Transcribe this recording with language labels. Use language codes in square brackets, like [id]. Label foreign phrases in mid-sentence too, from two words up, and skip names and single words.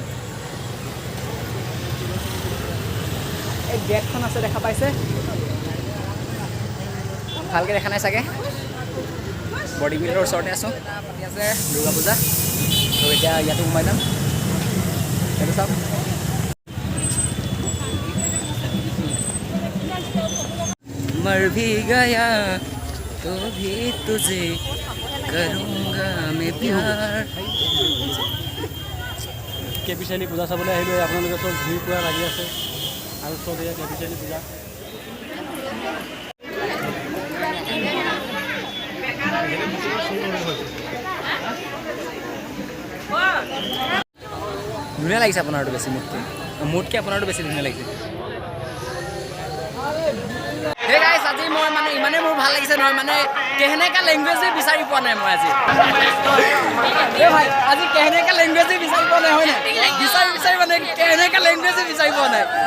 [as] এই গেটখন আছে দেখা পাইছে ভালকৈ দেখা নাই চাগে বৰ্ডিং ফিল্ডৰ ওচৰতে আছোঁ পাতি আছে দুৰ্গা পূজা তো এতিয়া ইয়াতো সোমাই যাম সেইটো চাওক [hi] मर भी गया तो भी तुझे करूँगा मैं प्यार [as] কেপি চাৰিআলি পূজা চাবলৈ আহিলোঁ আপোনালোকে চব ভিৰ পূৰা লাগি আছে আৰু চব এয়া কেপি চাৰিআলি পূজা ধুনীয়া লাগিছে আপোনাৰটো বেছি মোতকৈ আপোনাৰটো বেছি ধুনীয়া লাগিছে [en] hey guys [as] আজি মই মানে ইমানেই মোৰ ভাল লাগিছে নহয় মানে কেনেকা লেংগুৱেজে বিচাৰি পোৱা নাই মই আজি ভাই আজি কেনেকা লেংগুৱেজে বিচাৰি পোৱা নাই হয় নাই বিচাৰি মানে কেনেকা লেংগুৱেজে বিচাৰি পোৱা নাই